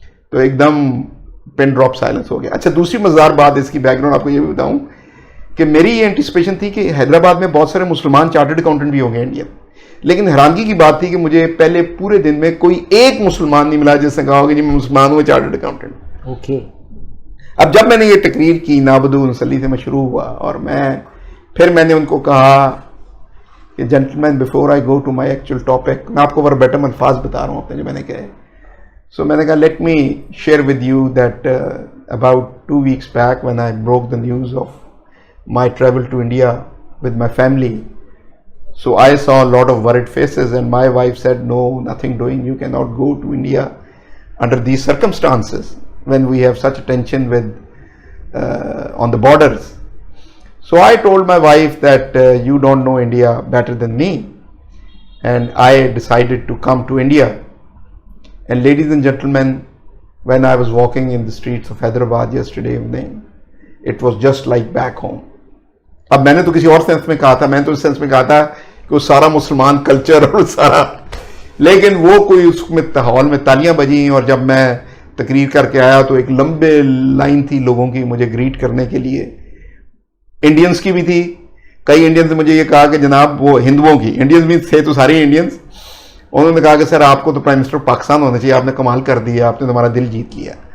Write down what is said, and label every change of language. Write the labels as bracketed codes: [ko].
[ur] تو ایک دم pin drop silence ہو گیا. اچھا دوسری مزدار بات, اس کی بیک گراؤنڈ آپ کو یہ بھی بتاؤں کہ میری یہ انٹیسپیشن تھی کہ حیدرآباد میں بہت سارے مسلمان چارٹرڈ اکاؤنٹنٹ بھی ہوں گے انڈین, لیکن حیرانگی کی بات تھی کہ مجھے پہلے پورے دن میں کوئی ایک مسلمان نہیں ملا جس نے کہا کہ جی میں مسلمان ہوں چارٹرڈ اکاؤنٹنٹ. [en] Okay. [ur] اب جب میں نے یہ تقریر کی نعبدو نصلی سے میں شروع ہوا, اور پھر میں نے ان کو کہا کہ [en] gentleman before I go to my actual topic, [ur] میں آپ کو وربیٹم الفاظ بتا رہا ہوں اپنے جو میں نے کہے. [en] so [ur] میں نے کہا [en] Let me share with you that about 2 weeks back when I broke the news of my travel to India with my family, so I saw a lot of worried faces and my wife said no, nothing doing, you cannot go to India under these circumstances when we have such a tension with on the borders. So I told my wife that you don't know India better than me, and I decided to come to India. And ladies and gentlemen, when I was walking in the streets of Hyderabad yesterday evening, it was just like back home. [ur] اب میں نے تو کسی اور sense میں کہا تھا, میں نے تو اس سینس میں کہا تھا کہ وہ سارا مسلمان کلچر اور سارا, لیکن وہ کوئی اس میں ہال میں تالیاں بجیں, اور جب میں تقریر کر کے آیا تو ایک لمبے لائن تھی لوگوں کی مجھے گریٹ کرنے کے لیے. انڈینز کی بھی تھی, کئی انڈینز نے مجھے یہ کہا کہ جناب وہ ہندوؤں کی, انڈینز بھی تھے تو سارے انڈینز, انہوں نے کہا کہ سر آپ کو تو پرائم منسٹر پاکستان ہونا چاہیے, آپ نے کمال کر دیا, آپ نے ہمارا دل جیت لیا.